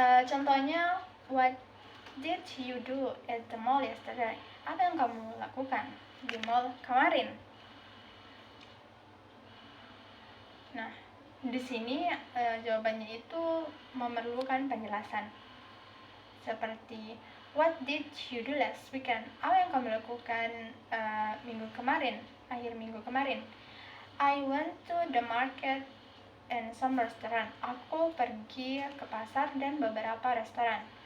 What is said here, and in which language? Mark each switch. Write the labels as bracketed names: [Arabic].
[Indonesian] Contohnya, [English] what did you do at the mall yesterday? [Indonesian] Apa yang kamu lakukan di mall kemarin? Nah, di sini jawabannya itu memerlukan penjelasan. Seperti, [English] what did you do last weekend? [Indonesian] Apa yang kamu lakukan minggu kemarin, akhir minggu kemarin? [English] I went to the market and some restaurant. [Indonesian] Aku pergi ke pasar dan beberapa restoran.